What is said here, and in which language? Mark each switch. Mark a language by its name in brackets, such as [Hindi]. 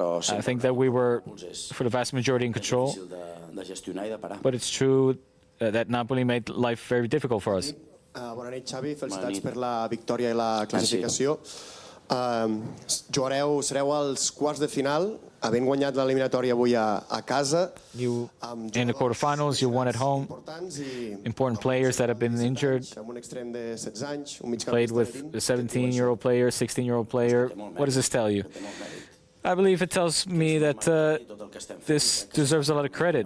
[English] I think that we were, for the vast majority, in control. But it's true that Napoli made life very difficult for us. [Catalan] Bona nit, Xavi. Felicitats per la victòria i la classificació. Sereu als quarts de final, havent guanyat l'eliminatòria avui a casa. [English] In the quarterfinals, you won at home. Important players that have been injured. Played with a 17-year-old player, 16-year-old player. What does this tell you? I believe it tells me that this deserves a lot of credit.